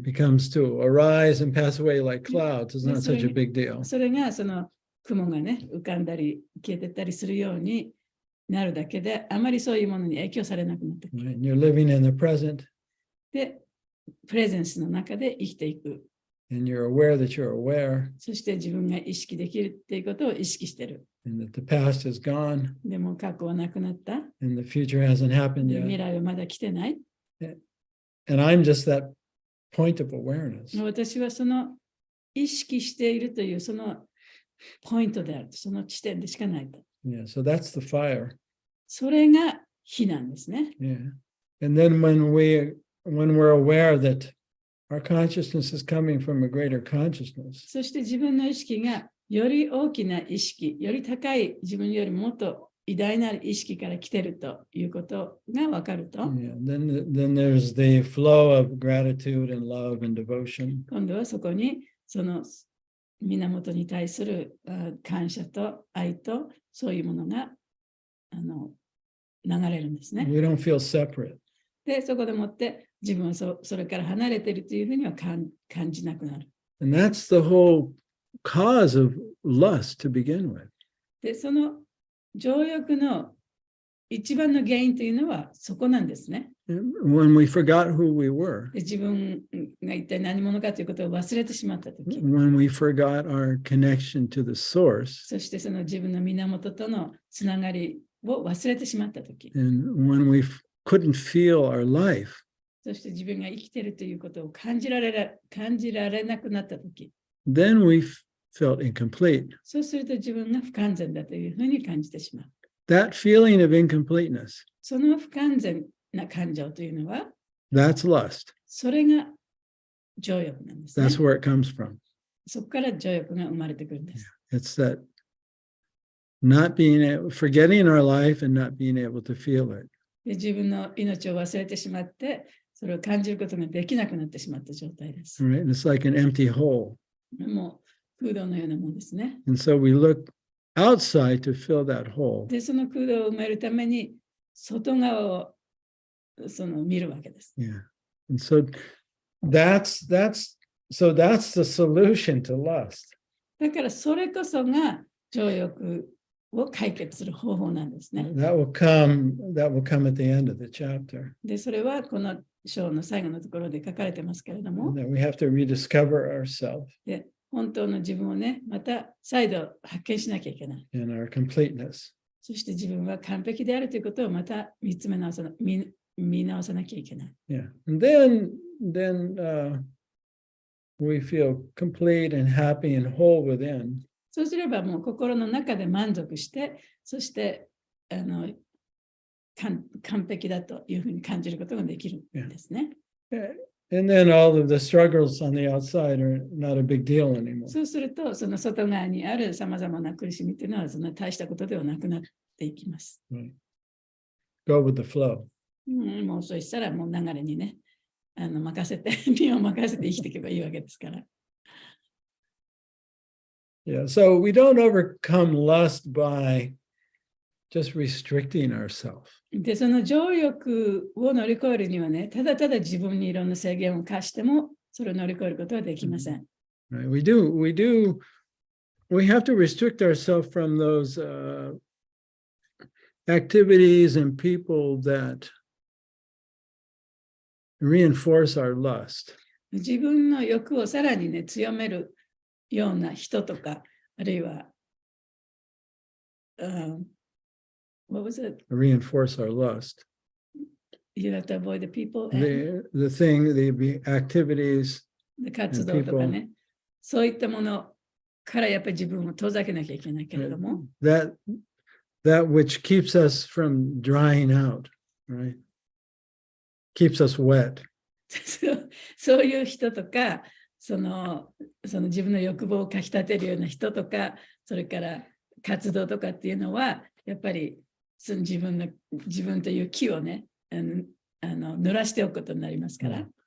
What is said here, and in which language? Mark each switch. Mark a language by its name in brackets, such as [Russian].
[English] It becomes to arise and pass away like clouds. It's not such a big deal. [Japanese] それがその雲がね、浮かんだり消えてったりするようになるだけで、あまりそういうものに影響されなくなってくる。 [English] Right? You're living in the present [Japanese] で、プレゼンスの中で生きていく。 [English] and you're aware that you're aware [Japanese] そして自分が意識できるっていうことを意識してる。 [English] and that the past is gone [Japanese] でも過去はなくなった。 [English] and the future hasn't happened [Japanese] で未 [English] yet. [Japanese] 来はまだ来てない。 [English] And I'm just that point of awareness. [Japanese] 私はその意識しているというそのポイントである。その地点でしかないと。 [English] Yeah, so that's the fire. [Japanese] それが火なんですね。 [English] Yeah. And then when we're aware that our consciousness is coming from a greater consciousness, [Japanese] そして自分の意識がより大きな意識、より高い自分よりもっと偉大なる意識から来てるということが分かると、 [English] yeah, then there's the flow of gratitude and love and devotion. [Japanese] 今度はそこにその源に対する感謝と愛とそういうものが流れるんですね。 [English] We don't feel separate. [Japanese] で、そこでもって自分はそれから離れているというふうには感じなくなる。 [English] And that's the whole cause of lust to begin with. [Japanese] で、その情欲の一番の原因というのはそこなんですね。 [English] When we forgot who we were, [Japanese] で、自分が一体何者かということを忘れてしまったとき、 [English] when we forgot our connection to the source, [Japanese] そしてその自分の源とのつながりを忘れてしまったとき、 [English] and when we couldn't feel our life [Japanese] そして自分が生きているということを感じられなくなったとき、 [English] then we felt incomplete. [Japanese] そうすると自分が不完全だというふうに感じてしまう。 [English] That feeling of incompleteness, [Japanese] その不完全な感情というのは、 [English] that's lust. [Japanese] それが情欲なんですね。 [English] That's where it comes from. [Japanese] そこから情欲が生まれてくるんです。 [English] It's that not being able, forgetting our life and not being able to feel it. [Japanese] で自分の命を忘れてしまって、それを感じることができなくなってしまった状態です。 [English] Right? And it's like an empty hole. [Japanese] もう空洞のようなもんですね。 [English] And so we look outside to fill that hole. [Japanese] で、その空洞を埋めるために、外側を見るわけです。 [English] Yeah. And so that's the solution to lust. [Japanese] だからそれこそが情欲を解決する方法なんですね。 [English] That will come at the end of the chapter. [Japanese] で、それはこの章の最後のところで書かれてますけれども、 [English] That we have to rediscover ourselves [Japanese] で、本当の自分をね、また再度発見しなきゃいけない。 [English] and our completeness. [Japanese] そして自分は完璧であるということをまた見直さなきゃいけない。 [English] Yeah. And then we feel complete and happy and whole within. [Japanese] そうすればもう心の中で満足して、そして完璧だというふうに感じることができるんですね。 [English] And then all of the struggles on the outside are not a big deal anymore. [Japanese] そうすると、その外側にあるさまざまな苦しみというのは、そんな大したことではなくなっていきます。 [English] Right. Go with the flow. [Japanese] もうそうしたら、もう流れにね、任せて、身を任せて生きていけばいいわけですから。 [English] Yeah. So we don't overcome lust by just restricting ourselves. [Japanese] で、その情欲を乗り越えるにはね、ただただ自分にいろんな制限を課しても、それを乗り越えることはできません。 [English] Right? We have to restrict ourselves from those activities and people that reinforce our lust. [Japanese] 自分の欲をさらにね、強めるような人とか、あるいは、 [English] what was it? Reinforce our lust. You have to avoid the people The activities, [Japanese] 活動とかね、そういったものからやっぱり自分を遠ざけなきゃいけないけれども、 [English] that which keeps us from drying out, right? Keeps us wet. [Japanese] そういう人とか、その自分の欲望をかきたてるような人とか、それから活動とかっていうのは、やっぱりその自分という木をね、濡らしておくことになりますから。